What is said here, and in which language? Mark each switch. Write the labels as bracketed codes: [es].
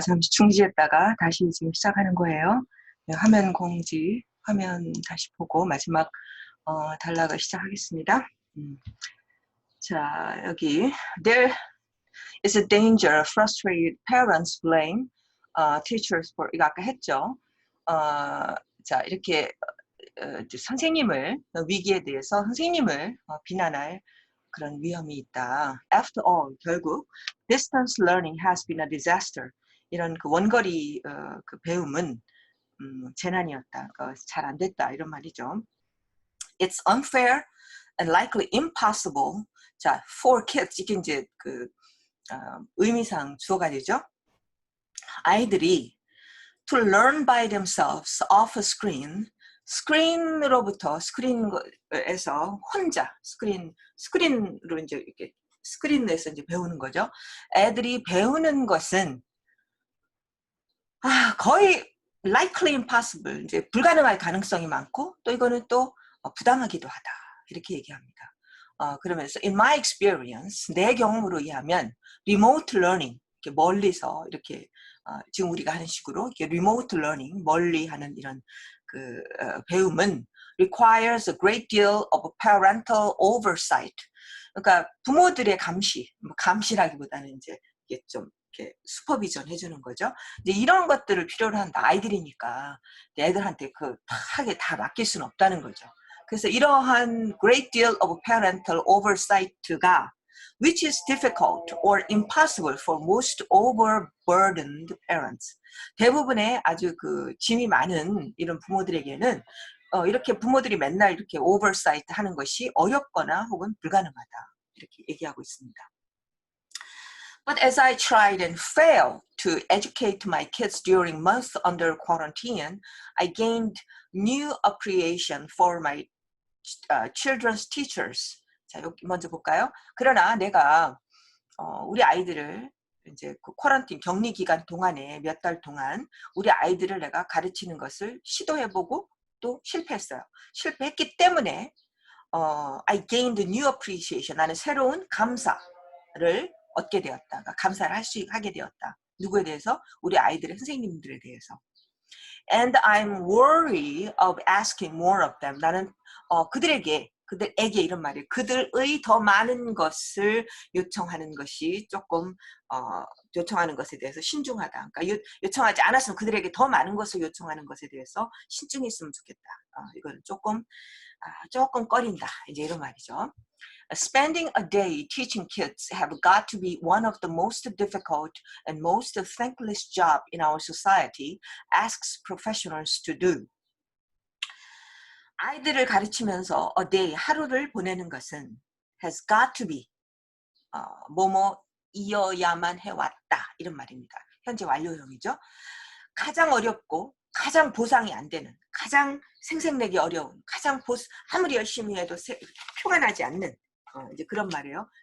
[ko] 잠시 중지했다가 다시 지금 시작하는 거예요. 네, 화면 공지, 화면 다시 보고 마지막 단락을 시작하겠습니다. 자, 여기 [en] There is a danger frustrated parents blame teachers for [ko] 이거 아까 했죠. 자, 이렇게 선생님을 위기에 대해서 선생님을 비난할 그런 위험이 있다. [en] After all, [ko] 결국 [en] distance learning has been a disaster. [ko] 이런 그 원거리 그 배움은 재난이었다. 잘 안 됐다. 이런 말이죠. [en] It's unfair and likely impossible. [ko] 자, [en] for kids [ko] 이게 이제 그 의미상 주어가 되죠. 아이들이 [en] to learn by themselves off a screen. [ko] 스크린으로부터 스크린에서 혼자 스크린으로 이제 이렇게 스크린에서 이제 배우는 거죠. 애들이 배우는 것은 거의 [en] likely impossible [ko] 이제 불가능할 가능성이 많고 또 이거는 또 부당하기도 하다 이렇게 얘기합니다. 그러면서 [en] in my experience [ko] 내 경험으로 의하면 [en] remote learning [ko] 이렇게 멀리서 이렇게 지금 우리가 하는 식으로 이렇게 remote learning 멀리 하는 이런 그 배움은 [en] requires a great deal of parental oversight. [ko] 그러니까 부모들의 감시, 감시라기보다는 이제 이게 좀 이렇게 슈퍼비전 해주는 거죠. 이제 이런 것들을 필요로 한다. 아이들이니까 애들한테 그 하게 다 맡길 수는 없다는 거죠. 그래서 이러한 [en] great deal of parental oversight가 which is difficult or impossible for most overburdened parents. [ko] 대부분의 아주 그 짐이 많은 이런 부모들에게는 이렇게 부모들이 맨날 이렇게 oversight 하는 것이 어렵거나 혹은 불가능하다. 이렇게 얘기하고 있습니다. [en] But as I tried and failed to educate my kids during months under quarantine, I gained new appreciation for my children's teachers. [ko] 자, 여기 먼저 볼까요? 그러나 내가 우리 아이들을 이제 그 쿼런틴 격리 기간 동안에 몇 달 동안 우리 아이들을 내가 가르치는 것을 시도해보고 또 실패했어요. 실패했기 때문에 [en] I gained new appreciation. [ko] 나는 새로운 감사를 얻게 되었다. 감사를 하게 되었다. 누구에 대해서? 우리 아이들의 선생님들에 대해서. [en] And I'm worried of asking more of them. [ko] 나는 그들에게 이런 말이에요. 그들의 더 많은 것을 요청하는 것이 조금 요청하는 것에 대해서 신중하다. 그러니까 요청하지 않았으면 그들에게 더 많은 것을 요청하는 것에 대해서 신중했으면 좋겠다. 이거는 조금 꺼린다. 이제 이런 말이죠. [en] Spending a day teaching kids have got to be one of the most difficult and most thankless job in our society, asks professionals to do. [ko] 아이들을 가르치면서 [en] a day, [ko] 하루를 보내는 것은 [en] has got to be, [ko] 뭐뭐이어야만 해왔다. 이런 말입니다. 현재 완료형이죠. 가장 어렵고 가장 보상이 안 되는, 가장 생색내기 어려운, 가장 아무리 열심히 해도 표가 나지 않는 이제 그런 말이에요.